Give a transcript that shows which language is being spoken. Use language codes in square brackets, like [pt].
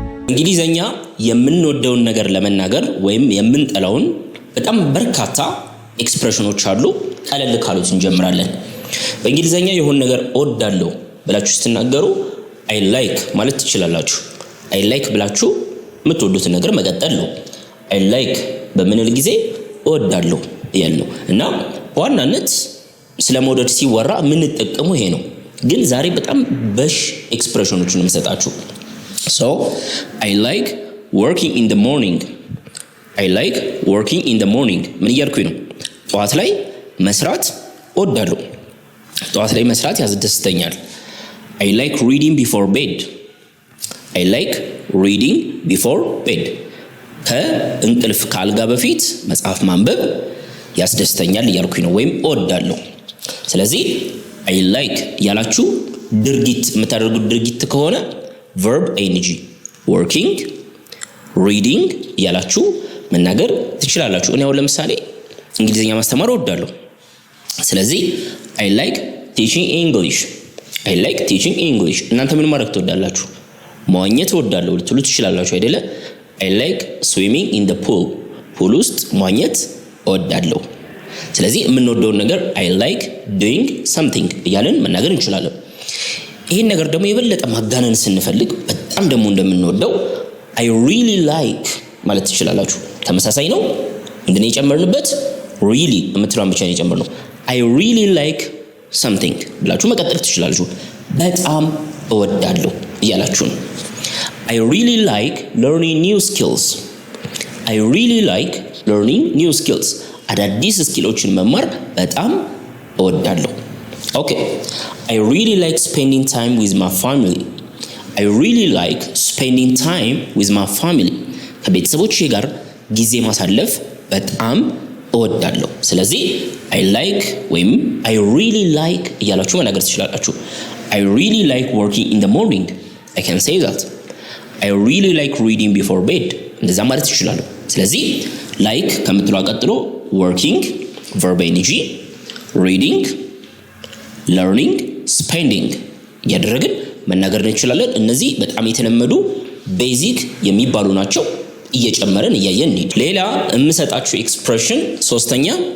[am] እንግሊዘኛ የምንወደውን ነገር ለመናገር ወይም የምንጠላውን በጣም በርካታ ኤክስፕሬሽኖች አሉ። ቀለል ካሉት እንጀምራለን። በእንግሊዘኛ የሆነ ነገር እወዳለሁ ብላችሁ ስትናገሩ አይ ላይክ ማለት ትችላላችሁ። አይ ላይክ ብላችሁ የምትወዱትን ነገር መቀጠል ነው። አይ ላይክ በምንል ጊዜ እወዳለሁ ያልነው እና በዋናነት ስለመውደድ ሲወራ የምንጠቀመው ይሄ ነው። ግን ዛሬ በጣም በሽ ኤክስፕሬሽኖችን የምሰጣችሁ። [en] So I like working in the morning. I like working in the morning. [am] ምን እያልኩኝ ነው? ጠዋት ላይ መስራት እወዳለሁ። ጠዋት ላይ መስራት ያስደስተኛል። [en] I like reading before bed. I like reading before bed. [am] ከእንቅልፍ ካልጋ በፊት መጽሐፍ ማንበብ ያስደስተኛል እያልኩኝ ነው ወይም እወዳለሁ። ስለዚህ I like ያላችሁ ድርጊት የምታደርጉት ድርጊት ከሆነ verb ing working reading ያላችሁ መናገር ትችላላችሁ። እኔ አሁን ለምሳሌ እንግሊዘኛ ማስተማር እወዳለሁ። ስለዚህ [en] I like teaching English. I like teaching English. [am] እናንተ ምን ማድረግ ትወዳላችሁ? መዋኘት እወዳለሁ ልትሉ ትችላላችሁ አይደለ? [en] I like swimming in the pool. [am] ፑል ውስጥ መዋኘት እወዳለሁ። ስለዚህ የምንወደውን ነገር [en] I like doing something [am] እያለን መናገር እንችላለን። ይሄን ነገር ደግሞ የበለጠ ማጋነን ስንፈልግ በጣም ደግሞ እንደምንወደው [en] I really like [am] ማለት ትችላላችሁ። ተመሳሳይ ነው። እንደኔ የጨመርንበት really የምትለውን ብቻ ነው የጨመርነው። [en] I really like something [am] ብላችሁ መቀጠል ትችላላችሁ። በጣም እወዳለሁ እያላችሁ ነው። [en] I really like learning new skills. I really like learning new skills. [am] አዳዲስ ስኪሎችን መማር በጣም እወዳለሁ። Okay. [en] I really like spending time with my family. I really like spending time with my family. [am] ከቤተሰቦቼ ጋር ጊዜ ማሳለፍ በጣም እወዳለሁ። ስለዚህ I like ወይም [en] I really like [am] እያላችሁ መናገር ትችላላችሁ። [en] I really like working in the morning. I can say that. I really like reading before bed. [am] እንደዛ ማለት ትችላለሁ። ስለዚህ like ከምትለው ቀጥሎ working verb ing reading learning spending ያደረግን መናገር እንችላለን። እነዚህ በጣም የተለመዱ ቤዚክ የሚባሉ ናቸው። እየጨመረን እያየን እንሂድ። ሌላ የምሰጣችሁ ኤክስፕሬሽን ሶስተኛ